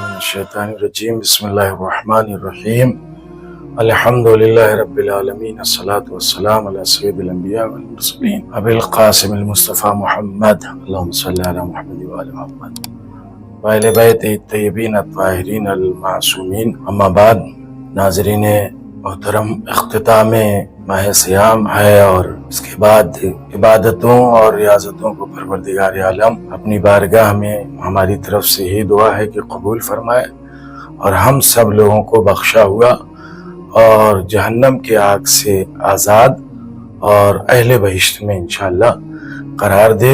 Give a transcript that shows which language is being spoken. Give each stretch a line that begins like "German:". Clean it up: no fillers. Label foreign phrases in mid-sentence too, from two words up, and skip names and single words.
Arabic: من الشيطان الرجيم بسم الله الرحمن الرحيم الحمد لله رب العالمين الصلاة والسلام على سيد الأنبياء والمرسلين أبي القاسم المصطفى محمد اللهم صل على محمد وآل محمد وأهل بيت الطيبين الطاهرين المعصومين. أما بعد,
Urdu: ناظرین محترم، اختتام ماہ صیام ہے اور اس کے بعد عبادتوں اور ریاضتوں کو پروردگار عالم اپنی بارگاہ میں ہماری طرف سے ہی دعا ہے کہ قبول فرمائے اور ہم سب لوگوں کو بخشا ہوا اور جہنم کی آگ سے آزاد اور اہل بہشت میں انشاءاللہ قرار دے.